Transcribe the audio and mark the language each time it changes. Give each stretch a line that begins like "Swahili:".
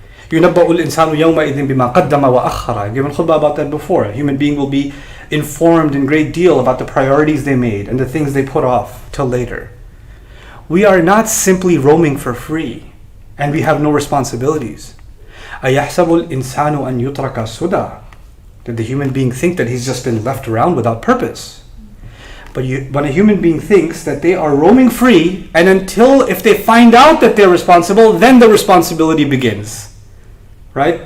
Arabic: يُنَبَّأُ الْإِنسَانُ يَوْمَئِذٍ بِمَا قَدَّمَ وَأَخَّرَ.
English: I've given khutbah about that before. A human being will be informed in great deal about the priorities they made and the things they put off till later. We are not simply roaming for free, and we have no responsibilities.
Arabic: أَيَحْسَبُ الْإِنسَانُ أَنْ يُتْرَكَ سُدًى.
English: Did the human being think that he's just been left around without purpose? But when a human being thinks that they are roaming free, and if they find out that they're responsible, then the responsibility begins. Right?